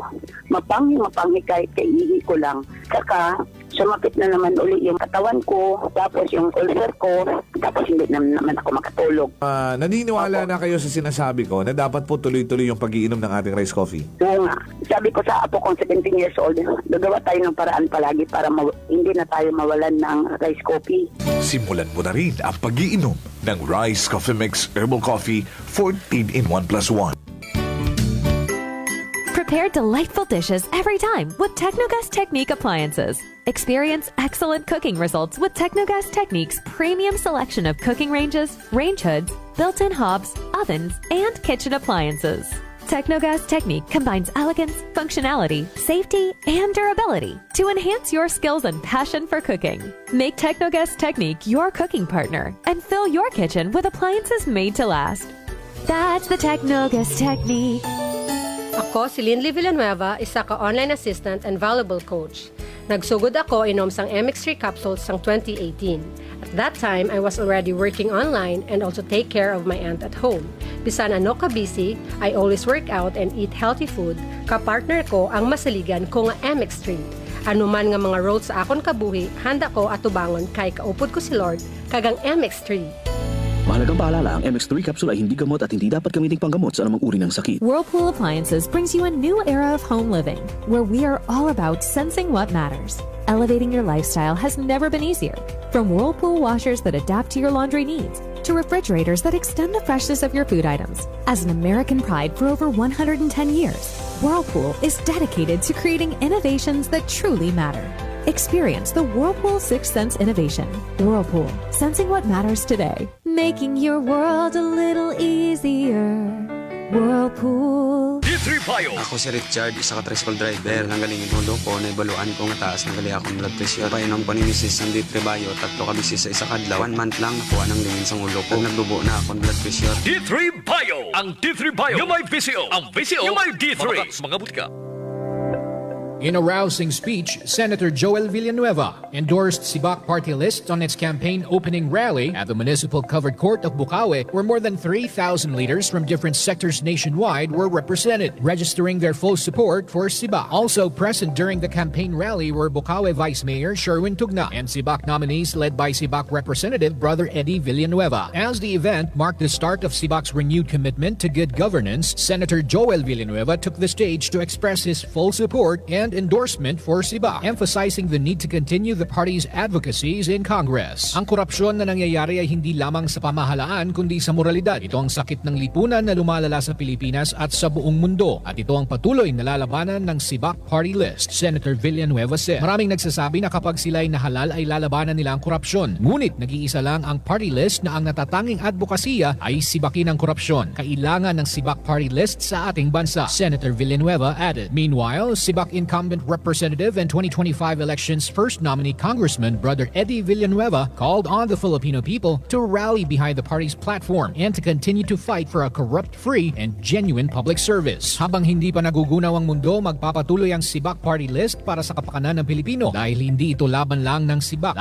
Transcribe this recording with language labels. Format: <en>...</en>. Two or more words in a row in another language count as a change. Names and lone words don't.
<tl>Mapanghi kahit kaiihi ko lang. Saka, sumakit na naman uli yung katawan ko, tapos yung ulcer ko, tapos hindi naman ako makatulog. Naniniwala na kayo sa sinasabi ko na dapat po tuloy-tuloy yung pag-iinom ng ating rice coffee? Oo nga. Sabi ko sa apo kong 17 years old, gagawa tayo ng paraan palagi para hindi na tayo mawalan ng rice coffee. Simulan mo na rin ang pag-iinom ng Rice Coffee Mix Herbal Coffee 14 in 1+1.</tl> <en>Prepare delightful dishes every time with Technogas Technique appliances. Experience excellent cooking results with Technogas Technique's premium selection of cooking ranges, range hoods, built-in hobs, ovens, and kitchen appliances. Technogas Technique combines elegance, functionality, safety, and durability to enhance your skills and passion for cooking. Make Technogas Technique your cooking partner and fill your kitchen with appliances made to last. That's the Technogas Technique.</en> <hil>Ako si Linley Villanueva, isa ka</hil> <en>online assistant and valuable coach.</en> <hil>Nagsugod ako inom sang MX3 capsules sang 2018.</hil> <en>At that time, I was already working online and also take care of my aunt at home.</en> <hil>Bisan ano ka busy,</hil> <en>I always work out and eat healthy food.</en> <hil>Kapartner ko ang masaligan ko nga MX3. Ano man nga mga roles sa akon kabuhi, handa ko atubangon kay kaupod ko si Lord kagang MX3.</hil> <tl>Mahalagang paalala, ang MX3 capsule ay hindi gamot at hindi dapat gamiting panggamot sa anumang uri ng sakit.</tl> <en>Whirlpool Appliances brings you a new era of home living, where we are all about sensing what matters. Elevating your lifestyle has never been easier. From Whirlpool washers that adapt to your laundry needs, to refrigerators that extend the freshness of your food items. As an American pride for over 110 years, Whirlpool is dedicated to creating innovations that truly matter. Experience the Whirlpool Sixth Sense innovation. Whirlpool, sensing what matters today. Making your world a little easier. Whirlpool. D3 Bio.</en> <hil>Ako si Richard, isa ka tricycle driver. Nanggaling yung ulo ko, naibaluan ko nga taas ng gali akong blood pressure. Painom ko ni Mrs. ng D3 Bio, 3 ka bisis sa isa kadlaw. 1 month lang, nakuha ng lingin sa ulo ko. Nagdubo na akong blood pressure. D3 Bio. Ang D3 Bio. Yung may VCO. Ang VCO. Yung may D3. Mga butika.</hil> <en>In a rousing speech, Senator Joel Villanueva endorsed Sibak party list on its campaign opening rally at the Municipal Covered Court of Bukawi, where more than 3,000 leaders from different sectors nationwide were represented, registering their full support for Sibak. Also present during the campaign rally were Bukawi Vice Mayor Sherwin Tugna and Sibak nominees led by Sibak Representative Brother Eddie Villanueva. As the event marked the start of Sibak's renewed commitment to good governance, Senator Joel Villanueva took the stage to express his full support and and endorsement for Sibak, emphasizing the need to continue the party's advocacies in Congress.</en> <tl>Ang korupsyon na nangyayari ay hindi lamang sa pamahalaan kundi sa moralidad. Ito ang sakit ng lipunan na lumalala sa Pilipinas at sa buong mundo. At ito ang patuloy na lalabanan ng Sibak Party List,</tl> <en>Senator Villanueva said.</en> <tl>Maraming nagsasabi na kapag sila'y nahalal ay lalabanan nila ang korupsyon. Ngunit nag-iisa lang ang party list na ang natatanging advokasya ay sibakin ang korupsyon. Kailangan ng Sibak Party List sa ating bansa,</tl> <en>Senator Villanueva added. Meanwhile, Sibak incumbent representative and 2025 elections first nominee Congressman Brother Eddie Villanueva called on the Filipino people to rally behind the party's platform and to continue to fight for a corrupt-free and genuine public service.</en> <tl>Habang hindi pa nagugunaw ang mundo, magpapatuloy ang Sibak Party List para sa kapakanan ng Pilipino dahil hindi ito laban lang ng Sibak.</tl>